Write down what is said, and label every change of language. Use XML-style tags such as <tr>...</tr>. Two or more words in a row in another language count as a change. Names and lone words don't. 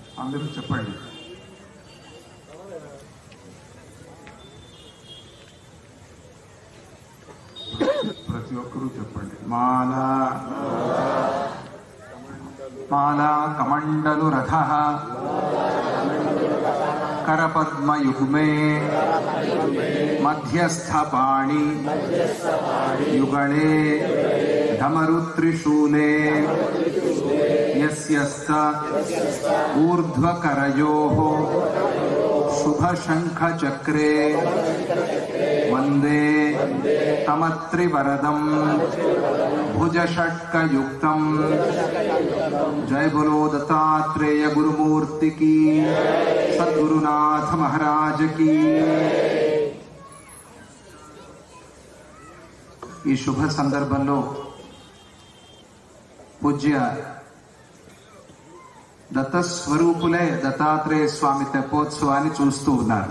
<te>అందరూ చెప్పండి. ప్రతి ఒక్కరూ చెప్పండి.</te> <sa>మాలా మాలా కమండలు రథ करपद्मयुग्मे मध्यस्थपाणि युगले धमरुत्रिशूले यस्यस्त ऊर्ध्वकरयोः शुभशङ्खचक्रे वन्दे तमत्रिवरदम् भुजषट्कयुक्तम्।</sa> <hi>जय बोलो दत्तात्रेय गुरुमूर्ति की, सद्गुरुनाथ महाराज की।</hi> <te>ఈ శుభ సందర్భంలో పూజ్య దత్తస్వరూపులే దత్తాత్రేయ స్వామి తెప్పోత్సవాన్ని చూస్తూ ఉన్నారు.</te>